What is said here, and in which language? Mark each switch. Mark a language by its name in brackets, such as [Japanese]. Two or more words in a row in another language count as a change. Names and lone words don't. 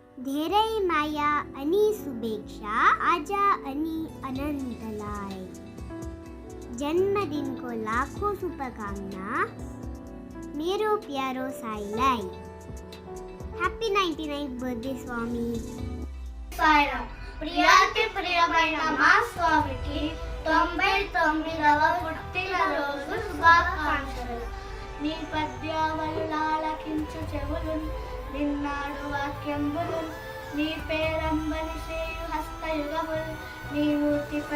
[Nepali] धेरै माया अनि शुभेच्छा आज अनि अनन्तलाई जन्मदिनको लाखौं शुभकामना मेरो प्यारो साईलाई [English] happy 99th birthday [Nepali] స్వామి. [Telugu] సాయిరామ్. ప్రియాతి ప్రియమైన మా స్వామికి 99వ పుట్టినరోజు శుభాకాంక్షలు. నీ పద్యావల్లాలకించు చెవులు నిన్నాడు వాక్యంబులు నీ పేరంబని శ్రేయు హస్తయుగములు నీ మూర్తిపై